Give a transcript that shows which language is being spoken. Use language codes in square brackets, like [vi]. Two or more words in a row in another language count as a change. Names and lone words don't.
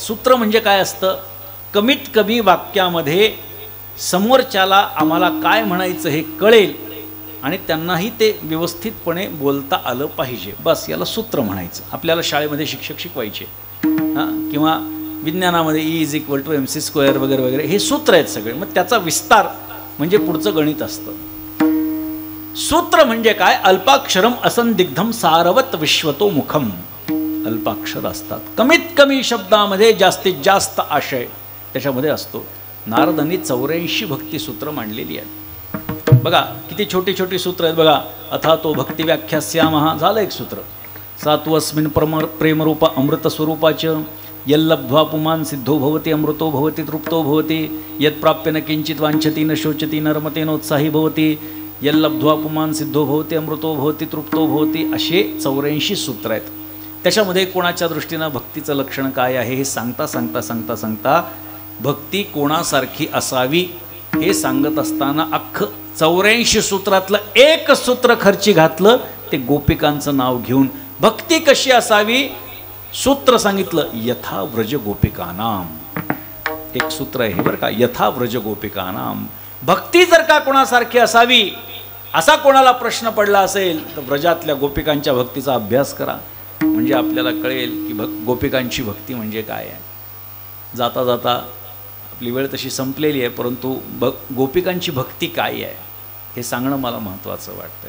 [mr] सूत्र म्हणजे काय असतं, कमीत कमी वाक्यामध्ये समोरच्याला आम्हाला काय म्हणायचं हे कळेल आणि त्यांनाही ते व्यवस्थितपणे बोलता आलं पाहिजे, बस याला सूत्र म्हणायचं. आपल्याला शाळेमध्ये शिक्षक शिकवायचे किंवा विज्ञानामध्ये E=mc² वगैरे वगैरे हे सूत्र आहेत सगळे. मग त्याचा विस्तार म्हणजे पुढचं गणित असतं. सूत्र म्हणजे काय, [sa] अल्पाक्षरम असंदिग्धम सारवत विश्वतो मुखम. [mr] अल्पाक्षर असतात, कमीत कमी शब्दामध्ये जास्तीत जास्त आशय त्याच्यामध्ये असतो. नारदांनी 84 भक्तिसूत्र मांडलेली आहेत. बघा किती छोटी छोटी सूत्र आहेत. बघा, [sa] अथा तो भक्ती व्याख्यास्यामः [mr] झालं एक सूत्र. [sa] सात्वस्मिन् प्रेमरूप अमृत स्वरूपाच यल्लब्ध्वा पुमान् सिद्धो भवति अमृतो भवति तृप्तो भवति यत्प्राप्य न किंचित वांछति न शोचति न रमते नोत्साही भवति यल्लब्ध्वा पुमान् सिद्धो भवति अमृतो भवति तृप्तो भवति. [mr] असे 84 सूत्र आहेत. त्याच्यामध्ये कोणाच्या दृष्टीनं भक्तीचं लक्षण काय आहे हे सांगता सांगता सांगता सांगता भक्ती कोणासारखी असावी हे सांगत असताना अख्खं 84 सूत्रातलं एक सूत्र खर्ची घातलं ते गोपिकांचं नाव घेऊन. भक्ती कशी असावी सूत्र सांगितलं, [sa] यथा व्रज गोपिकानाम. [mr] एक सूत्र आहे बरं का, [sa] यथा व्रज गोपिकानाम. [mr] भक्ती जर का कोणासारखी असावी असा कोणाला प्रश्न पडला असेल तर व्रजातल्या गोपिकांच्या भक्तीचा अभ्यास करा, म्हणजे आपल्याला कळेल की गोपिकांची भक्ती म्हणजे काय आहे. जाता जाता आपली वेळ तशी संपलेली आहे, परंतु गोपिकांची भक्ती काय आहे हे सांगणं मला महत्त्वाचं वाटतं.